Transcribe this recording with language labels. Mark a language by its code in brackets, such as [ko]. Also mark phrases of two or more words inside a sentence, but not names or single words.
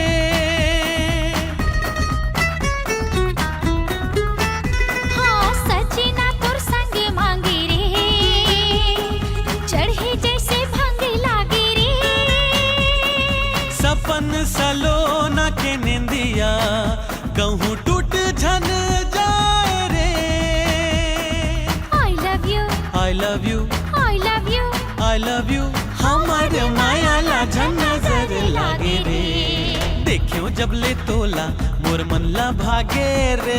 [hne] हाँ सजना तोर संग मांगे रे। चढ़े जैसे भांगे लागे रे। सपन सलोना के निंदिया कहूँ टूट झन जाए रे। [en] I love you, I love you, I love you। I love you [hne] हमार माया ला झन नजर लागे रे। देखियो जब ले तोला मोर मन ला भागे रे।